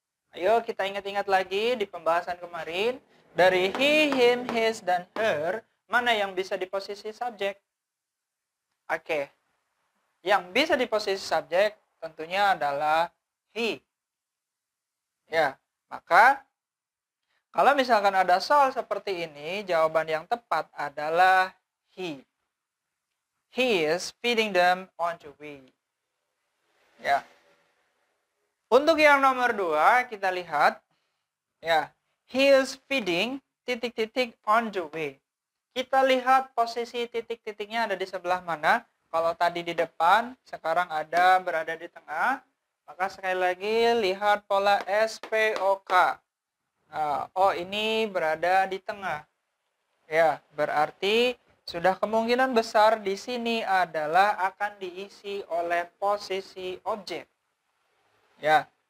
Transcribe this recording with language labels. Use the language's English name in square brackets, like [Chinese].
[Indonesian] Ayo kita ingat-ingat lagi di pembahasan kemarin. Dari he, him, his, dan her, mana yang bisa di posisi subjek? Oke. Yang bisa di posisi subjek tentunya adalah he. Ya, maka kalau misalkan ada soal seperti ini, jawaban yang tepat adalah he. [English] He is feeding them on the way. Ya. [Indonesian] Untuk yang nomor 2, kita lihat. Ya, [English] he is feeding [Indonesian] titik-titik [English] on the way. [Indonesian] Kita lihat posisi titik-titiknya ada di sebelah mana. Kalau tadi di depan, sekarang berada di tengah. Maka sekali lagi lihat pola SPOK. Oh, ini berada di tengah. Ya, berarti sudah kemungkinan besar di sini adalah akan diisi oleh posisi objek. Ya.